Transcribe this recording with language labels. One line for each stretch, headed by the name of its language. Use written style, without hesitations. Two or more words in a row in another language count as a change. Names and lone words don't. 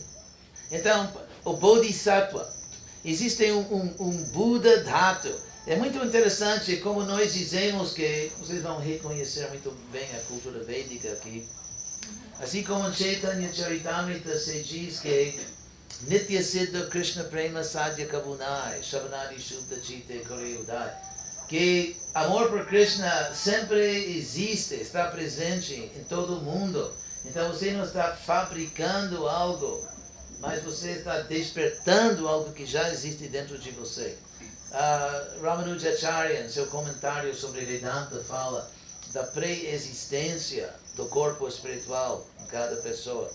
Portuguese: Então, o Bodhisattva, existe um Buda Dhatu. É muito interessante como nós dizemos que, vocês vão reconhecer muito bem a cultura védica aqui, assim como em Chaitanya Charitamrita se diz que
Bangla: নিত্য সিদ্ধ কৃষ্ণ প্রেম সাধ্য কভু নয় শ্রবণাদি শুদ্ধ চিত্তে করয়ে উদয়,
Portuguese: que amor por Krishna sempre existe, está presente em todo o mundo. Então você não está fabricando algo, mas você está despertando algo que já existe dentro de você. Ramanujacharya, em seu comentário sobre Vedanta, fala da pré-existência do corpo espiritual em cada pessoa.